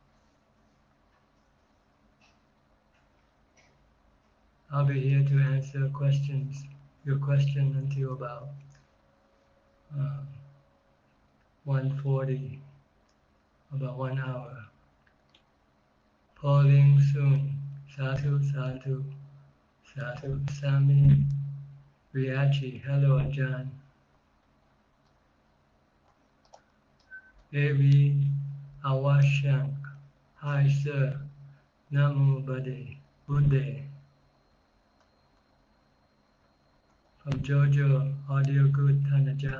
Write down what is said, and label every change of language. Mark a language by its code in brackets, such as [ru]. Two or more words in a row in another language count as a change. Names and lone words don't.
[en] I'll be here to answer questions, your question until about 1:40, about 1 hour. Polling soon. [pi] Sadhu, sadhu, sadhu, Sami, Riachi, [en] hello Ajahn. A.V. Awashank, hi sir, [pi] Namo Buddhe. [en] From Jojo, audio good, Thanajan.